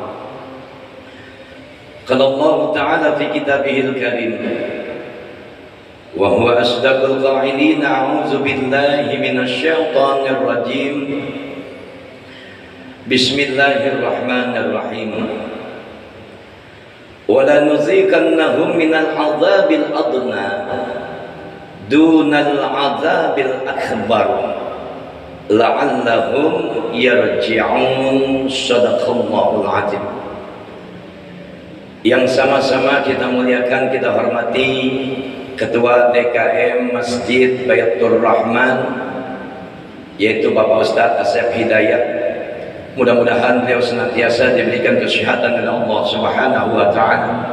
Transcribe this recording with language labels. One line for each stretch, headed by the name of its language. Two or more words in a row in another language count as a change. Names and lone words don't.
Arabic: قال الله تعالى في كتابه الكريم وهو أصدق القائلين، أعوذ بالله من الشيطان الرجيم. Bismillahirrahmanirrahim. ولنذيقنهم من العذاب الأدنى دون العذاب الأكبر لعلهم يرجعون. صدق الله العظيم.
Indonesian: Yang sama-sama kita muliakan, kita hormati Ketua DKM Masjid Baitur Rahman, yaitu Bapak Ustadz Asep Hidayat. Mudah-mudahan beliau senantiasa diberikan kesehatan oleh Allah
Arabic: سبحانه وتعالى.